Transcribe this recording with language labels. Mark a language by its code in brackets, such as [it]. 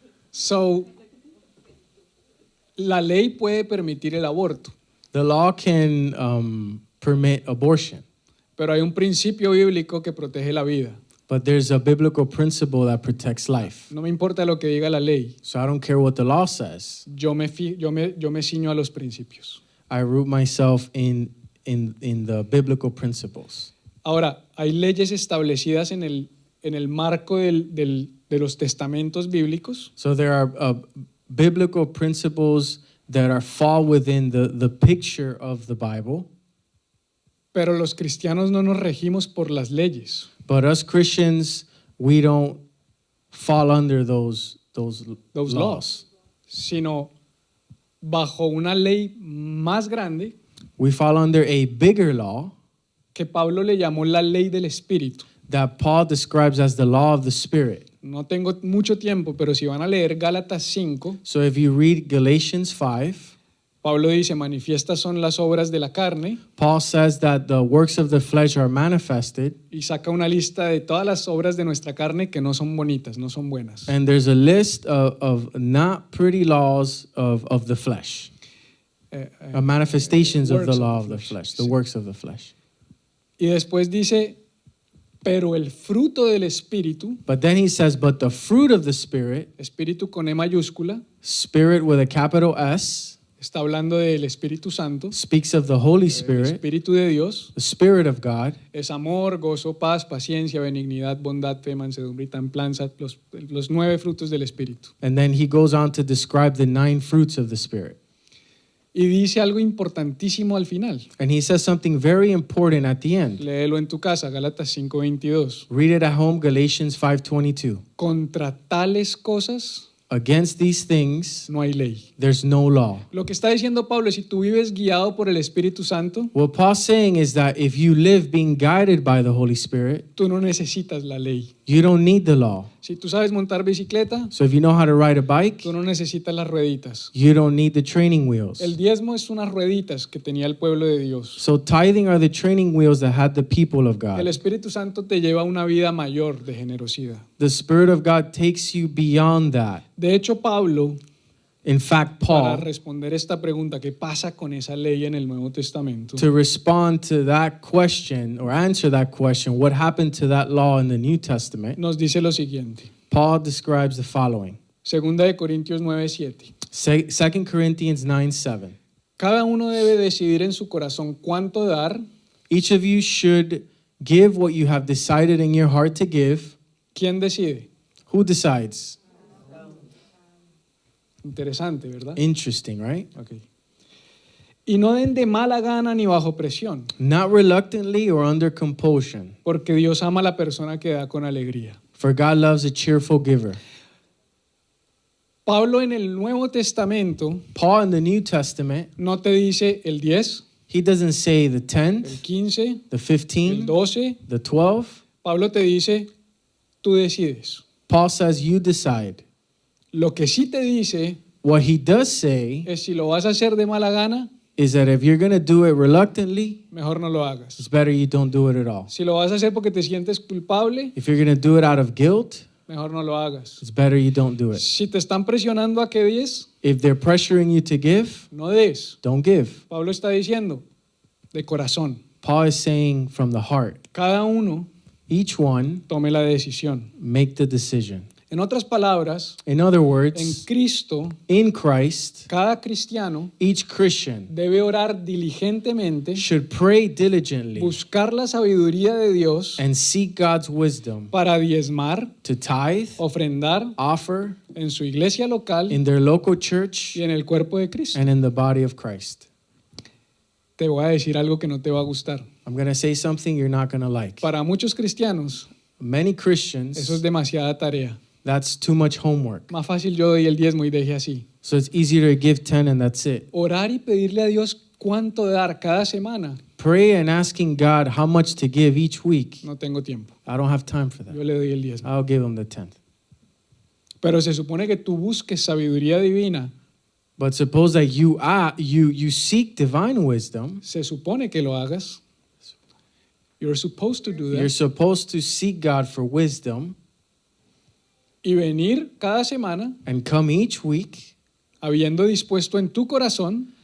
[es] So, la ley puede permitir el aborto, [en] The law can permit abortion, [es] pero hay un principio bíblico que protege la vida. [en] but there's a biblical principle that protects life. [es] No me importa lo que diga la ley, [en] So I don't care what the law says. [es] yo me ciño a los principios. [en] I root myself in the biblical principles. [es] Ahora, hay leyes establecidas en el marco de los testamentos bíblicos, [en] So there are biblical principles that fall within the picture of the Bible, [es] pero los cristianos no nos regimos por las leyes. [en] but us Christians, we don't fall under those [es] Laws, sino bajo una ley más grande [en] We fall under a bigger law [es] que Pablo le llamó la ley del Espíritu. [en] that Paul describes as the law of the Spirit. [es] No tengo mucho tiempo, pero si van a leer Gálatas 5, [en] So if you read Galatians 5, [es] Pablo dice, manifiestas son las obras de la carne, [en] Paul says that the works of the flesh are manifested, [es] y saca una lista de todas las obras de nuestra carne que no son bonitas, no son buenas. [en] and there's a list of not pretty laws of the flesh, manifestations of the works law of the flesh, the [es] sí. [en] works of the flesh. [es] Y después dice, pero el fruto del Espíritu, [en] But then he says, but the fruit of the Spirit, [es] Espíritu con E mayúscula, [en] Spirit with a capital S, [es] está hablando del Espíritu Santo, [en] speaks of the Holy [es] el [en] Spirit, [es] Espíritu de Dios, [en] the Spirit of God. [es] es amor, gozo, paz, paciencia, benignidad, bondad, fe, mansedumbre y templanza, los 9 frutos del Espíritu. [en] And then he goes on to describe the 9 fruits of the Spirit. [es] Y dice algo importantísimo al final. [en] And he says something very important at the end. [es] Léelo en tu casa, Gálatas 5:22. [en] Read it at home, Galatians 5:22. [es] Contra tales cosas [en] Against these things, [es] no hay ley. [en] there's no law. [es] Lo que está diciendo Pablo es, si tú vives guiado por el Espíritu Santo, [en] What Paul's saying is that if you live being guided by the Holy Spirit, [es] tú no necesitas la ley. [en] you don't need the law. [es] Si tú sabes montar bicicleta, [en] So if you know how to ride a bike, [es] tú no necesitas las rueditas. [en] you don't need the training wheels. [es] El diezmo es unas rueditas que tenía el pueblo de Dios. [en] So tithing are the training wheels that had the people of [es] El [en] God. [es] Espíritu Santo te lleva a una vida mayor de generosidad. [en] The Spirit of God takes you beyond that. [es] De hecho, Pablo, [en] In fact, [es] para [en] Paul, [es] responder esta pregunta, ¿qué pasa con esa ley en el Nuevo Testamento? [en] to respond to that question or answer that question, what happened to that law in the New Testament, [es] Nos dice lo siguiente. [en] Paul describes the following. [es] Segunda de Corintios 9:7. [en] 2 Corinthians 9:7. [es] Cada uno debe decidir en su corazón cuánto dar. [en] Each of you should give what you have decided in your heart to give. [es] ¿Quién decide? [en] Who decides? [es] Interesante, ¿verdad? [en] Interesting, right? Ok. [es] Y no den de mala gana ni bajo presión, [en] Not reluctantly or under compulsion, [es] porque Dios ama a la persona que da con alegría. [en] for God loves a cheerful giver. [es] Pablo en el Nuevo Testamento [en] Paul in the New Testament, [es] no te dice el 10, [en] he doesn't say the [es] el [en] 10th, [es] 15, [en] the [es] el [en] 15th, [es] 12. [en] the 12th. [es] Pablo te dice, tú decides. [en] Paul says you decide. [es] Lo que sí te dice [en] What he does say [es] es, si lo vas a hacer de mala gana, [en] is that if you're going to do it reluctantly, [es] mejor no lo hagas. [en] it's better you don't do it at all. [es] Si lo vas a hacer porque te sientes culpable, [en] If you're going to do it out of guilt, [es] mejor no lo hagas. [en] it's better you don't do it. [es] Si te están presionando a que des, [en] If they're pressuring you to give, [es] no des. [en] don't give. [es] Pablo está diciendo, de corazón. [en] Paul is saying from the heart, [es] Cada uno [en] each one [es] tome la decisión. [en] make the decision. [es] En otras palabras, [en] In other [es] en [en] words, [es] Cristo, [en] in Christ, [es] cada cristiano [en] each Christian [es] debe orar diligentemente, [en] should pray diligently [es] buscar la sabiduría de Dios [en] and seek God's wisdom [es] para diezmar, [en] to tithe, [es] ofrendar [en] offer [es] en su iglesia local [en] in their local church [es] y en el cuerpo de Cristo. [en] and in the body of Christ. [es] Te voy a decir algo que no te va a gustar. [en] I'm going to say something you're not going to like. [es] Para muchos cristianos, [en] Many [es] eso es [en] Christians, [es] demasiada tarea. [en] that's too much homework. [es] Más fácil yo doy el diezmo y deje así. [en] So it's easier to give 10 and that's it. [es] Orar y pedirle a Dios cuánto dar cada semana, [en] Pray and asking God how much to give each week. [es] no tengo tiempo. [en] I don't have time for that. [es] Yo le doy el diezmo. [en] I'll give him the 10th. [es] Pero se supone que tú busques sabiduría divina. [en] But suppose that you seek divine wisdom. [es] Se supone que lo hagas. [en] You're supposed to do You're that. supposed to seek God for wisdom [es] Y venir cada semana [en] and come each week [es] habiendo dispuesto en tu corazón